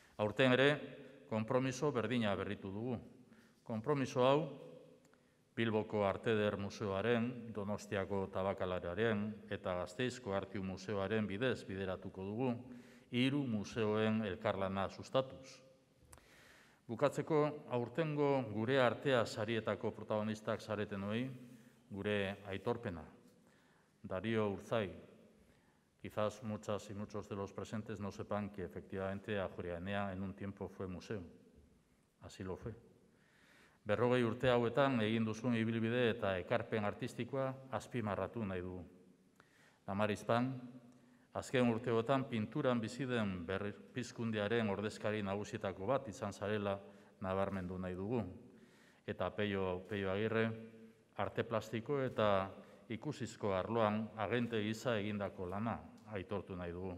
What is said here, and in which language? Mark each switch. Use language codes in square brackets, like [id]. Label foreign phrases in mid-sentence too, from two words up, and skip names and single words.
[eu] Aurten ere, konpromiso berdina berritu dugu. Konpromiso hau, Bilboko Arte Eder Museoaren, Donostiako Tabakaleraren eta Gasteizko Artiu Museoaren bidez bideratuko dugu, 3 museoen elkarlana sustatuz. Bukatzeko, aurtengo gure artea sarietako protagonistak zaretenoi, gure aitorpena. Darío Urzay. [es] Quizás muchas y muchos de los presentes no sepan que efectivamente Ajuria Enea en un tiempo fue museo. Así lo fue. [eu] 40 urte hauetan egin duzun ibilbide eta ekarpen artistikoa azpimarratu nahi dugu. Damaris Pan, azken urteotan pinturan bizi den Berpizkundearen ordezkari nagusietako bat izan zarela nabarmendu nahi dugu. Eta Peio Agirre, arte plastiko eta ikusizko arloan agente gisa egindako lana aitortu nahi dugu.